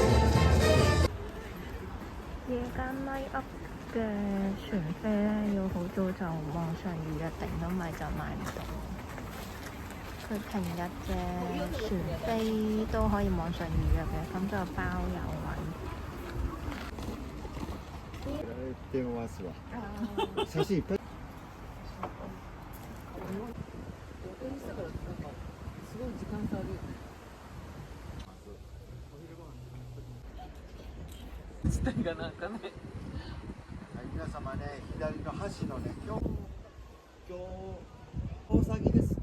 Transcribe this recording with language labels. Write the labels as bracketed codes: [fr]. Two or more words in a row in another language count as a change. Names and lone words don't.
[yue] 夜間 [en] line up [yue] 嘅船飛咧，要好早就網上預約定，咁咪就買唔到。佢平日嘅船飛都可以網上預約嘅，咁就包有位。 [ja] 電話すわ。写真いっぱい。すごい時間差あるよね。自体がなんかね。皆様ね、左の橋のね、今日大騒ぎです。